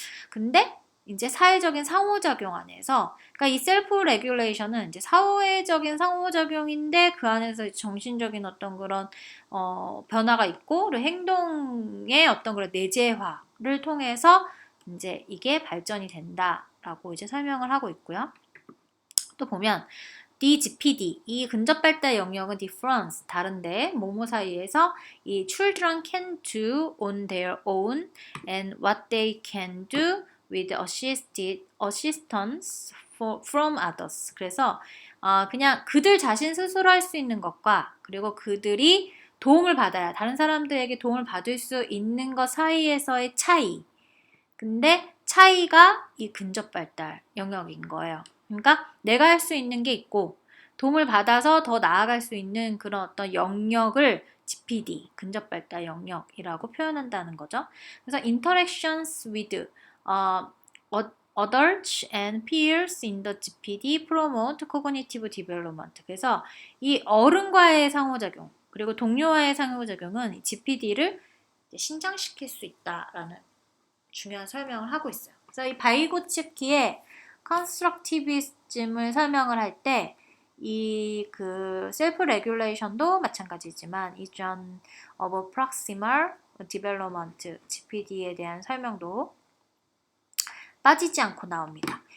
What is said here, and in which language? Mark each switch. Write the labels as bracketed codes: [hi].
[ko] 근데 이제 사회적인 상호작용 안에서 그러니까 이 셀프 레귤레이션은 이제 사회적인 상호작용인데 그 안에서 정신적인 어떤 그런 변화가 있고 그리고 행동의 어떤 그런 내재화를 통해서 이제 이게 발전이 된다라고 이제 설명을 하고 있고요. 또 보면 DGPD, 이 근접 발달 영역은 [en] difference, [ko] 다른데 뭐뭐 사이에서 이 [en] children can do on their own and what they can do with assistance from others. [ko] 그래서 그냥 그들 자신 스스로 할 수 있는 것과 그리고 그들이 도움을 받아야 다른 사람들에게 도움을 받을 수 있는 것 사이에서의 차이. 근데 차이가 이 근접 발달 영역인 거예요. 그러니까 내가 할 수 있는 게 있고 도움을 받아서 더 나아갈 수 있는 그런 어떤 영역을 GPD, 근접 발달 영역이라고 표현한다는 거죠. 그래서 [en] interactions with adults and peers in the GPD promote cognitive development. [ko] 그래서 이 어른과의 상호작용 그리고 동료와의 상호작용은 GPD를 신장시킬 수 있다라는 중요한 설명을 하고 있어요. 그래서 이 바이고츠키의 컨스트럭티비즘을 설명을 할 때 이 그 셀프 레귤레이션도 마찬가지지만 이전 [en] of proximal development [ko] GPD에 대한 설명도 빠지지 않고 나옵니다.